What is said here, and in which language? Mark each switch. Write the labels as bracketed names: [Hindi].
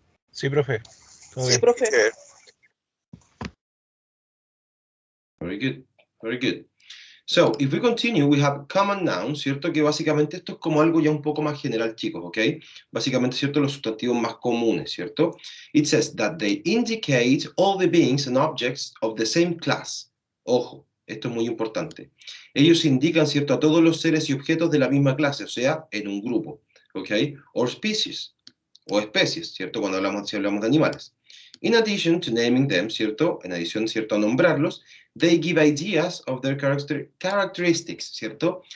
[Spanish] Sí, profe. Todo Sí, bien. profe. [English] Teacher. Very good, very good. So, if we continue, we have common nouns, [Spanish] ¿cierto? Que básicamente esto es como algo ya un poco más general, chicos, ¿ok? Básicamente, ¿cierto? Los sustantivos más comunes, ¿cierto? [English] It says that they indicate all the beings and objects of the same class. [Spanish] Ojo, esto es muy importante. Ellos indican, ¿cierto?, a todos los seres y objetos de la misma clase, o sea, en un grupo, ¿ok? [English] Or species, [Spanish] o especies, ¿cierto? Si hablamos de animales. [English] In addition to naming them, [Spanish] ¿cierto? En adición, ¿cierto?, a nombrarlos, [English] they give ideas of their characteristics, ¿cierto?